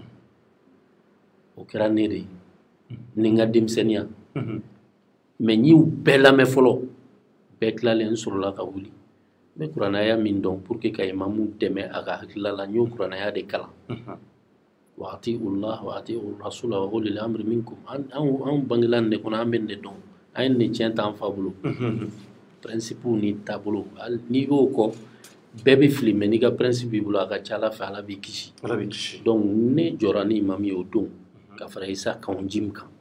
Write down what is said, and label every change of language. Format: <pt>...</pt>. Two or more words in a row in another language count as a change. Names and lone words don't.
<bm>o kɛra ne de ye ni n ka denmisɛnniya mais n y'u bɛɛ lamɛn fɔlɔ bɛɛ tilalen n sɔrɔla ka wuli n bɛ kuranaya min dɔn</bm> <fr>pour que</fr> <bm>ka Imamu dɛmɛ a ka hakilila la n y'o kuranaya de kalan</bm> <ar>وأطيعوا الله وأطيعوا الرسول وأولي الأمر منكم</ar> <bm>an bangela nin de kɔnɔ an bɛ nin de dɔn an ye nin tiɲɛ t'an fa bolo principe ni taabolo n'i y'o kɔ bɛɛ bɛ fili mais n'i ka principe b'i bolo a ka ca Ala fɛ Ala b'i kisi donc ne jɔra ni Imam ye o don ka fara Isa Kawu Jim</bm>